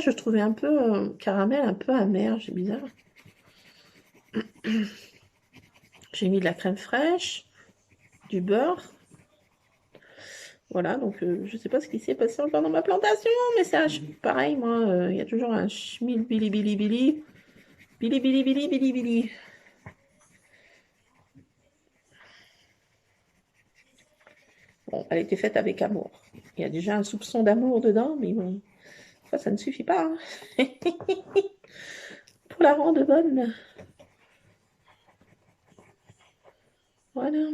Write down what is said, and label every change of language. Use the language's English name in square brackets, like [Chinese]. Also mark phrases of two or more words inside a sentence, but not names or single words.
[French] Je trouvais un peu caramel un peu amer, c'est bizarre. J'ai mis de la crème fraîche, du beurre. Voilà, donc je sais pas ce qui s'est passé encore dans ma plantation, mais c'est pareil, moi, il y a toujours un schmil bili bili bili. Bili bili bili bili bili. Bon, elle était faite avec amour. Il y a déjà un soupçon d'amour dedans, mais bon, ça ne suffit pas. Hein. Pour la rendre bonne. Voilà.